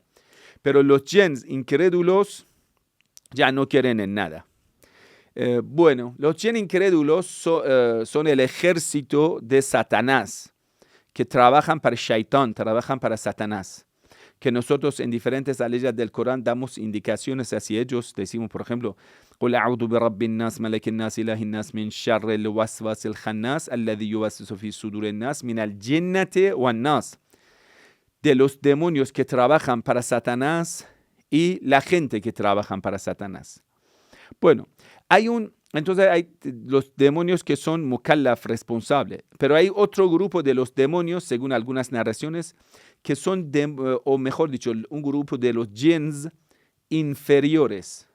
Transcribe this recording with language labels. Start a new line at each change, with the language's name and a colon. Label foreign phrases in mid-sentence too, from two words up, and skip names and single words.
Spanish: Pero los jinns incrédulos ya no quieren en nada. Bueno, los jinns incrédulos son el ejército de Satanás, que trabajan para Shaitán, trabajan para Satanás. Que nosotros en diferentes aleyas del Corán damos indicaciones hacia ellos. Decimos, por ejemplo,
Arabic: قُلْ أَعُوذُ بِرَبِّ النَّاسِ مَلَكِ النَّاسِ إِلَٰهِ النَّاسِ مِنْ شَرِّ الْوَسْوَاسِ الْخَنَّاسِ الَّذِي يُوَسْوِسُ فِي صُدُورِ النَّاسِ مِنَ الْجِنَّةِ وَالنَّاسِ.
Spanish: De los demonios que trabajan para Satanás y la gente que trabajan para Satanás. Bueno, entonces hay los demonios que son mukallaf, responsable, pero hay otro grupo de los demonios, según algunas narraciones, que son, o mejor dicho, un grupo de los jinns inferiores.